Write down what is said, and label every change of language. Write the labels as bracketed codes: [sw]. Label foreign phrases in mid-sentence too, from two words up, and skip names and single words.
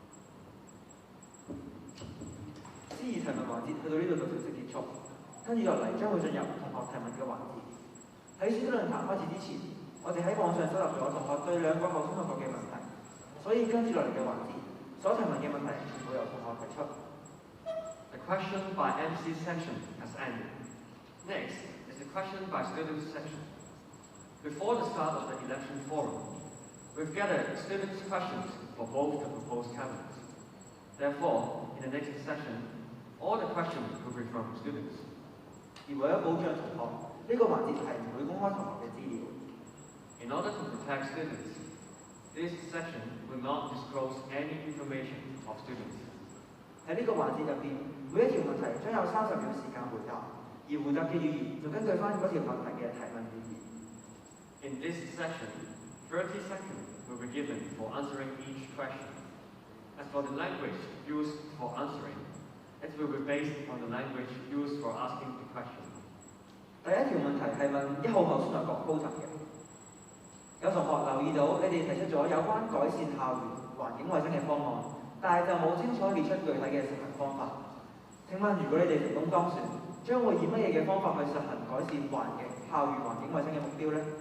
[yue] 司儀提問環節去到呢度就正式結束，跟住落嚟將會進入同學提問嘅環節。喺選舉論壇開始之前，我哋喺網上收集咗同學對2個候選同學嘅問題，所以跟住落嚟嘅環節，所提問嘅問題全部由同學提出。 [en] The question by MC section has ended. Next is the question by students section. Before the start of the election forum, we've gathered students' questions for both the proposed candidates. Therefore, in the next session, all the questions will be from students. [yue] 而為咗保障同學，呢個環節係唔會公開同學嘅資料。 [en] In order to protect students, this section will not disclose any information of students. [yue] 喺呢個環節入邊，每一條問題將有30秒時間回答，而回答嘅語言就根據翻嗰條問題嘅提問語言。 [en] In this section, 30 seconds will be given for answering each question. As for the language used for answering, it will be based on the language used for asking the question. [yue] 第一條問題係問1號候選人郭高層嘅。有同學留意到你哋提出咗有關改善校園環境衛生嘅方案，但係就冇清楚列出具體嘅實行方法。請問如果你哋成功當選，將會以乜嘢嘅方法去實行改善校園環境衛生嘅目標呢？